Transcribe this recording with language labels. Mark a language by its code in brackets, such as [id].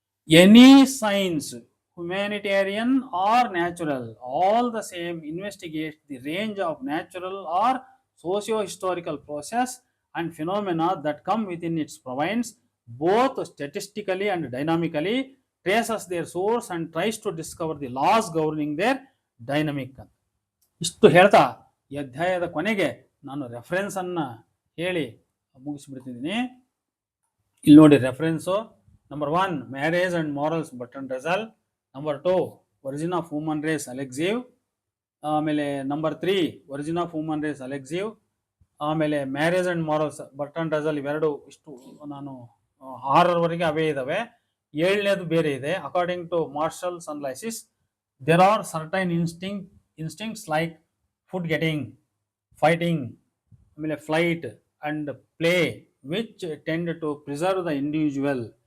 [en] Any science, humanitarian or natural, all the same, investigates the range of natural or socio-historical process and phenomena that come within its province, both statistically and dynamically, traces their source and tries to discover the laws governing their dynamic ಅಂತ. [kn] ಇಷ್ಟು ಹೇಳ್ತಾ ಈ ಅಧ್ಯಾಯದ ಕೊನೆಗೆ ನಾನು reference ಅನ್ನ ಹೇಳಿ ಮುಗಿಸ್ಬಿಡ್ತಿದ್ದೀನಿ. ಇಲ್ಲಿ ನೋಡಿ reference. Number 1 marriage and morals Bertrand Russell. Number 2 origin of human race ಅಲೆಕ್ಸೀವ್. ಆಮೇಲೆ number 3 origin of human race ಅಲೆಕ್ಸೀವ್. ಆಮೇಲೆ marriage and morals Bertrand Russell. ಇವೆರಡು ಇಷ್ಟು ನಾನು 6ರವರೆಗೆ ಅವೇ ಇದಾವೆ. 7ನೇದು ಬೇರೆ ಇದೆ. [en] According to Marshall's analysis, there are certain instincts like food getting, fighting, flight and play which tend to preserve the individual.